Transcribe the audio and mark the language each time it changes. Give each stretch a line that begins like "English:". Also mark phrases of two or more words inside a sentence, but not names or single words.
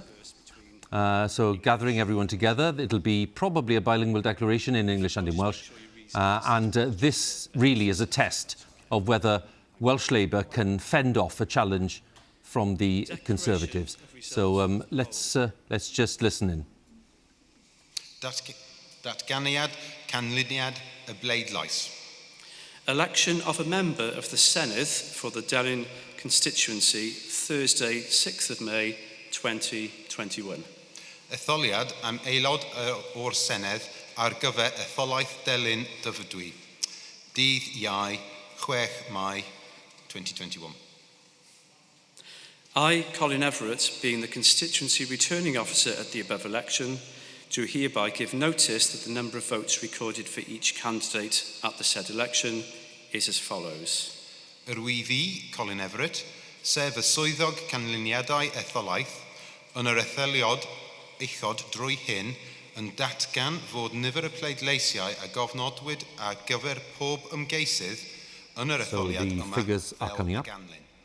English: So gathering everyone together. It'll be probably a bilingual declaration in English and in Welsh. And this really is a test of whether Welsh Labour can fend off a challenge from the Conservatives. So let's just listen in.
Welsh: Datganiad canlyniad y bleidlais.
English: Election of a member of the Senedd for the Delyn constituency, Thursday, 6th of May, 2021.
Welsh: Etholiad am aelod o'r Senedd ar gyfer etholaeth Delyn dyfrdwy. Dydd Iau, 6 Mai, 2021.
English: I, Colin Everett, being the constituency returning officer at the above election, do hereby give notice that the number of votes recorded for each candidate at the said election is as follows.
Welsh: Rwy fi, Colin Everett, sef y swyddog canlyniadau etholaeth, yn yr etholiad uchod drwy hyn yn datgan fod nifer y pleidleisiau a gofnodwyd a gyfer pob ymgeisydd yn yr etholiad yma fel ganlyn.